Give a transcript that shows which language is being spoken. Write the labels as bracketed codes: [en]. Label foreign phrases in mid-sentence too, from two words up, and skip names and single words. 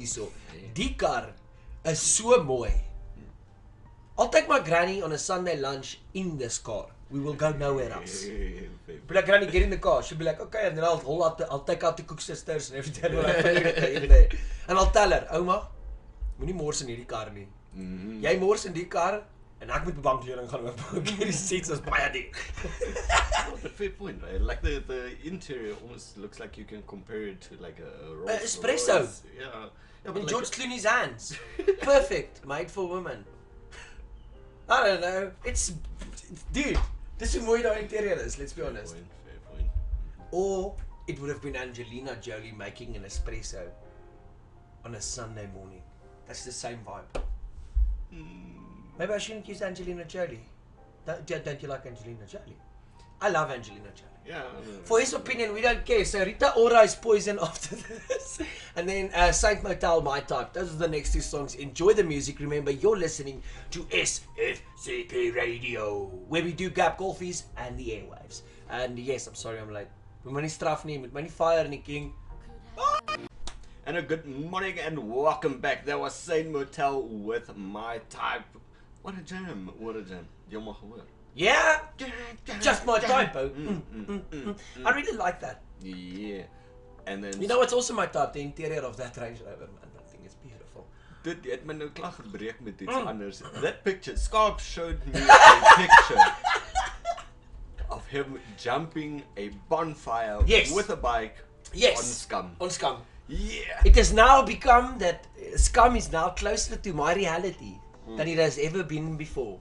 [af] So, die car is so mooi. [en] I'll take my granny on a Sunday lunch in this car. We will go nowhere else. Be like, Granny, get in the car. She'll be like, okay, and then I'll take out the cook sisters and everything. In there. And I'll tell her, [af] Oma, moenie mors in hierdie kar nie. Jy mors in die kar en ek moet bankleuning gaan oop. Hierdie seats is baie dik. [en] But fair point, right? Like the interior almost looks like you can compare it to like a Rolls espresso. Royce. Yeah. In like George Clooney's hands. Perfect. Made for women. I don't know. It's dude, this is [af] hoe die interior is, [en] let's be honest. Fair point. Or it would have been Angelina Jolie making an espresso on a Sunday morning. That's the same vibe. Maybe I shouldn't use Angelina Jolie. Don't you like Angelina Jolie? I love Angelina Jolie. Yeah. For his opinion, we don't care. So Rita Ora is Poison after this. And then Saint Motel, My Type. Those are the next 2 songs. Enjoy the music. Remember, you're listening to SFCP Radio, where we do gap golfies and the airwaves. And yes, I'm sorry I'm late. [af] Met my nie straf nie, met my nie fire nie, king. [en] And a good morning and welcome back. That was Saint Motel with My Type. What a jam. What a jam. [af] Jy mag hoor. [en] Yeah, just my type. I really like that. Yeah. And then You know what's also my type? The interior of that Range Rover, man. That thing is beautiful. [af] Dit het my nou klaar gebreek met iets anders. [en] That picture, Scarp showed me a picture of him jumping a bonfire with a bike on Scum. On Scum. Yeah. It has now become that Scum is now closer to my reality than it has ever been before.